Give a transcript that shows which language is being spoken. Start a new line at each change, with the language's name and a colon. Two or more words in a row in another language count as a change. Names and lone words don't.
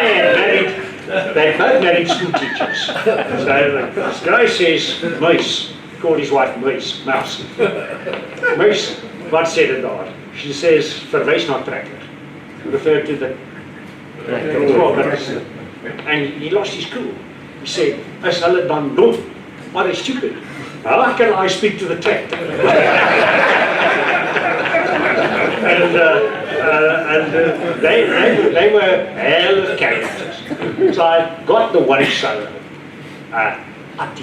English: They both married school teachers. So this guy says, Muis, called his wife Mouse. Mouse,
Afrikaans: wat sê dit daar?
English: She says,
Afrikaans: verwys na trekker.
English: Refer to the and he lost his cool. He said,
Afrikaans: is hulle dan dom?
English: Are they stupid? How can I speak to the tractor? and they were hell of characters. So I got the one solo, Atti.